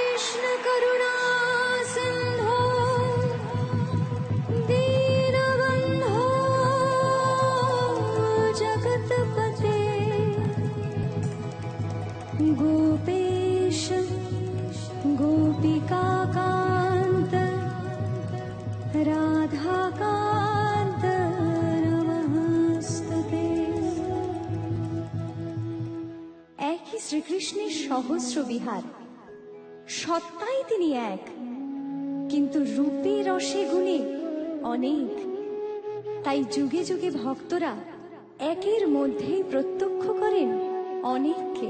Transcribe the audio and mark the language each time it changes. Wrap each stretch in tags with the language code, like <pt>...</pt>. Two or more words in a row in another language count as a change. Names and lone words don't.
<sa>कृष्ण करुणा सिंधु दीनबंधो जगतपते गोपेश गोपिकाकान्त राधाकान्त नमस्तुते।</sa> <bn>একই শ্রীকৃষ্ণের সহস্র বিহার, সত্তাই তিনি এক, কিন্তু রূপে রসে গুণে অনেক। তাই যুগে যুগে ভক্তরা একের মধ্যেই প্রত্যক্ষ করেন অনেককে।</bn>